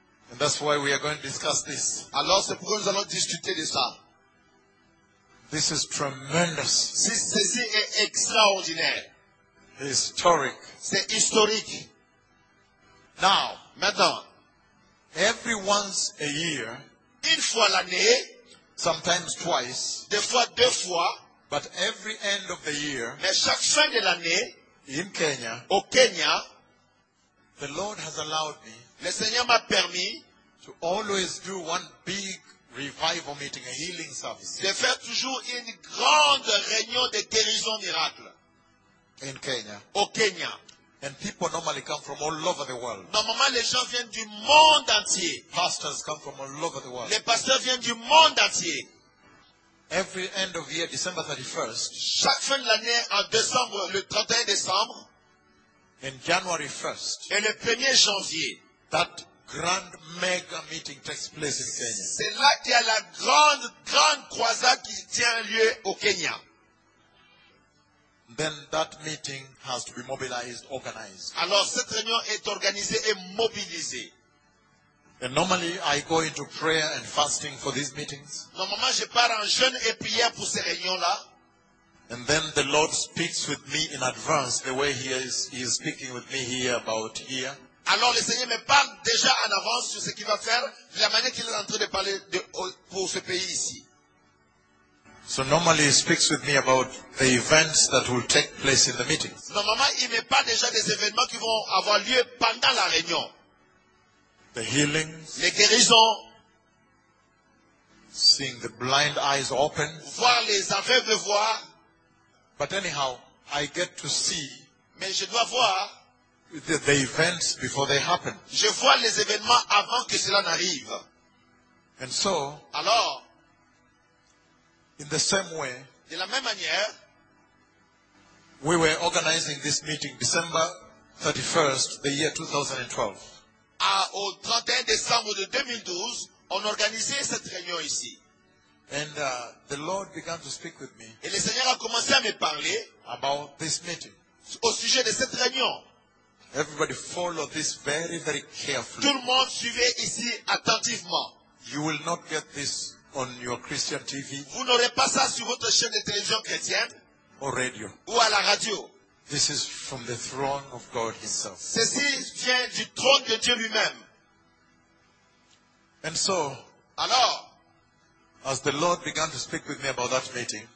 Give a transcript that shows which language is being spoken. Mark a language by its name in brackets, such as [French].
[English] And that's why we are going to discuss this. [French] Alors c'est pourquoi nous allons discuter de ça. [English] This is tremendous. [French] Ceci est extraordinaire. [English] Historic. [French] C'est historique. [English] Now, [French] maintenant, [English] every once a year, [French] une fois l'année, [English] sometimes twice, [French] des fois deux fois, [English] but every end of the year, [French] mais chaque fin de l'année, [English] in Kenya, [French] au Kenya, [English] the Lord has allowed me, [French] le Seigneur m'a permis, [English] to always do one big revival meeting, a healing service, [French] de faire toujours une grande réunion de guérison miracle. [English] In Kenya. [French] Au Kenya. [English] And people normally come from all over the world. [French] Normalement, les gens viennent du monde entier. [English] Pastors come from all over the world. [French] Les pasteurs viennent du monde entier. [English] Every end of year, December 31st. [French] Chaque fin de l'année, en décembre, le 31 décembre. [English] And January 1st. [French] Et le 1er janvier. [English] That grand mega meeting takes place in Kenya. [French] C'est là qu'il y a la grande croisade qui tient lieu au Kenya. [English] Then that meeting has to be mobilized, organized. [French] Alors cette réunion est organisée et mobilisée. [English] And normally I go into prayer and fasting for these meetings. [French] Normalement je pars en jeûne et prière pour ces réunions là. [English] And then the Lord speaks with me in advance the way he is speaking with me here about here. [French] Alors le Seigneur me parle déjà en avance sur ce qu'il va faire, la manière qu'il est en train de parler pour ce pays ici. [English] So normally he speaks with me about the events that will take place in the meeting. [French] Normalement il me parle déjà des événements qui vont avoir lieu pendant la réunion. [English] The healings, [French] les guérisons, [English] seeing the blind eyes open, [French] voir les aveugles voir. [English] But anyhow, I get to see. [French] Mais je dois voir. [English] The events before they happen. [French] Je vois les événements avant que cela n'arrive. [English] And so, [French] alors, [English] in the same way, [French] de la même manière, [English] we were organizing this meeting December 31st, the year 2012. [French] Au 31 décembre de 2012, on organisait cette réunion ici. [English] And the Lord began to speak with me. [French] Et le Seigneur a commencé à me parler [English] about this meeting. [French] Au sujet de cette réunion. [English] Everybody follow this very, very carefully. [French] Tout le monde suivez ici attentivement. [English] You will not get this on your Christian TV. [French] Vous n'aurez pas ça sur votre chaîne de télévision chrétienne. [English] Or radio. [French] Ou à la radio. [English] This is from the throne of God Himself. [French] Ceci vient du trône de Dieu lui-même. [English] And so, [French] alors, [English] as the Lord began to speak with me about that meeting,